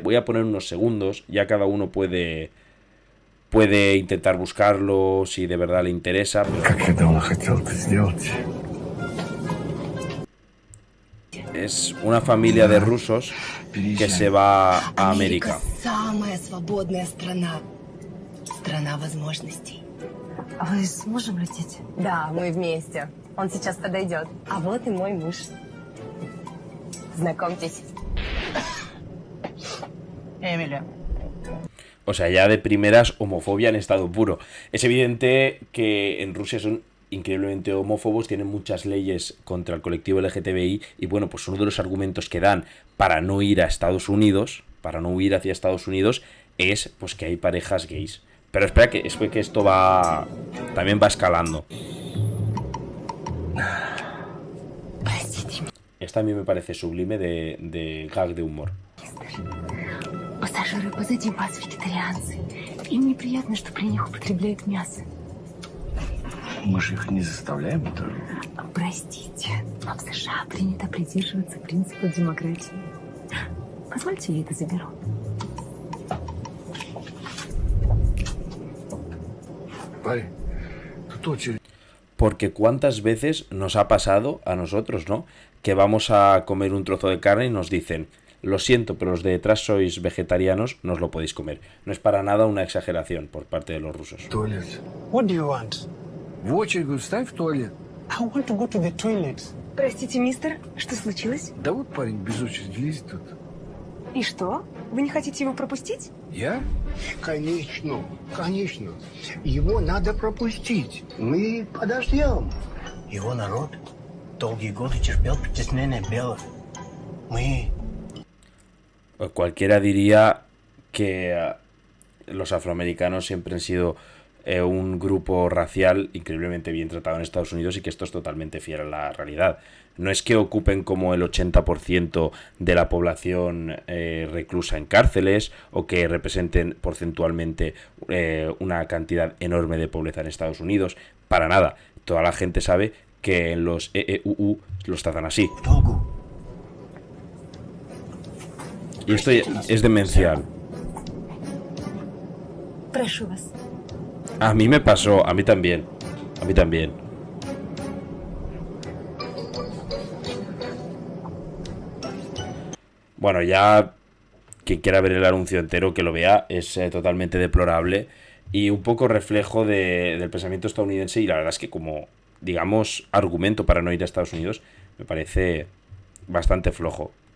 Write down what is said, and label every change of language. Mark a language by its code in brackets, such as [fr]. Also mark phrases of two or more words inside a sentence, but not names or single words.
[es] Voy a poner unos segundos, ya cada uno puede intentar buscarlo si de verdad le interesa. Es una familia de rusos que se va a América. [ru] Самая свободная страна. Страна возможностей. А вы сможем лететь? Да, мы вместе. Он сейчас подойдет. А вот и мой муж. Знакомьтесь. Эмили. [es] O sea, ya de primeras, homofobia en estado puro. Es evidente que en Rusia son increíblemente homófobos, tienen muchas leyes contra el colectivo LGTBI y bueno, pues uno de los argumentos que dan para no ir a Estados Unidos, para no huir hacia Estados Unidos, es pues que hay parejas gays. Pero espera que esto también va escalando. Esta a mí me parece sublime de gag de humor. [ru] Пассажиры позади вас вегетарианцы. Им неприятно, что при них употребляют мясо. Мы же их не заставляем это. Простите, но в США принято придерживаться принципа демократии. Позвольте, я это заберу. Парень, тут очередь. [es] Porque cuántas veces nos ha pasado a nosotros, ¿no? Que vamos a comer un trozo de carne y nos dicen, lo siento, pero los de detrás sois vegetarianos, no os lo podéis comer. No es para nada una exageración por parte de los rusos. [ru] Туалет. [en] What do you want? [ru] В очередь, говорю, вставь в туалет. [en] I want to go to the toilet. [ru] Простите, мистер, что случилось? Да вот парень без очереди лезет тут. И что? Вы не хотите его пропустить? Я? Конечно, конечно. Его надо пропустить. Мы подождем. Его народ долгие годы терпел притеснение белых. Мы... [es] Cualquiera diría que los afroamericanos siempre han sido un grupo racial increíblemente bien tratado en Estados Unidos y que esto es totalmente fiel a la realidad. No es que ocupen como el 80% de la población reclusa en cárceles o que representen porcentualmente una cantidad enorme de pobreza en Estados Unidos. Para nada. Toda la gente sabe que en los EEUU los tratan así. Y esto es demencial. [ru] Прошу вас. [es] A mí me pasó, a mí también. A mí también. Bueno, ya quien quiera ver el anuncio entero, que lo vea, es totalmente deplorable y un poco reflejo del pensamiento estadounidense y la verdad es que como, digamos, argumento para no ir a Estados Unidos, me parece bastante flojo.